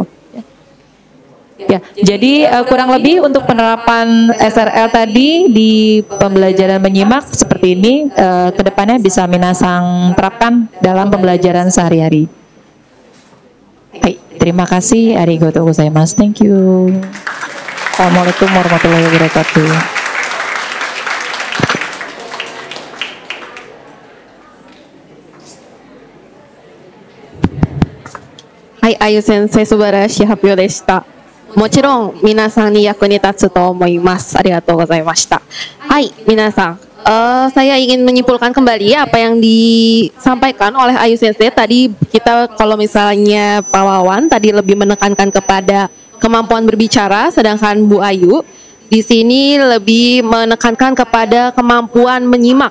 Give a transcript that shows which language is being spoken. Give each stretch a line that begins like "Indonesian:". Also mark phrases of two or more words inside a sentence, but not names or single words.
Indonesian: Ya, jadi kurang lebih untuk penerapan SRL tadi di pembelajaran menyimak seperti ini, kedepannya bisa minasang terapkan dalam pembelajaran sehari-hari. Hai, terima kasih.
Japanese: ありがとうございます.
English: Thank you.
Arabic: السلام عليكم ورحمة الله وبركاته.
Japanese: はい、Ayu先生、素晴らしい発表でした. もちろん皆さんに役に立つと思います。ありがとうございました。はい、皆さん.
Indonesian: Saya ingin menyimpulkan kembali apa yang disampaikan oleh Ayu Sensei. Tadi kita kalau misalnya Pak Wawan tadi lebih menekankan kepada kemampuan berbicara, sedangkan Bu Ayu di sini lebih menekankan kepada kemampuan menyimak.